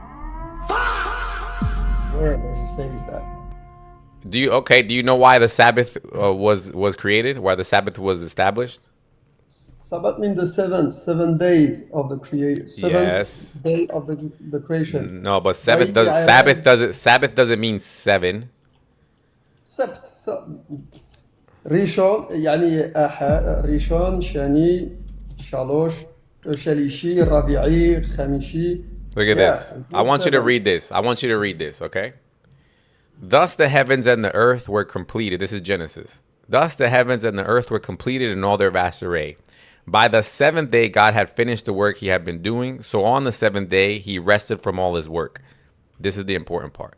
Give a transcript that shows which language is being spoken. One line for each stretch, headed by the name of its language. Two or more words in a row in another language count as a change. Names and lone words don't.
English: Where does he say that? Do you know why the Sabbath was created? Why the Sabbath was established? Sabbath means the seven days of the creation. Seventh Yes. day of the creation. No, but Right, yeah, Sabbath doesn't mean 7.
Hebrew: שבת ראשון יעני ראשון שני שלוש שלישי רביעי חמישי.
English: Look at Yeah, this. I want you to read this. I want you to read this, okay? Thus the heavens and the earth were completed. This is Genesis. Thus the heavens and the earth were completed in all their vast array. By the 7th day, God had finished the work he had been doing. So on the 7th day, he rested from all his work. This is the important part.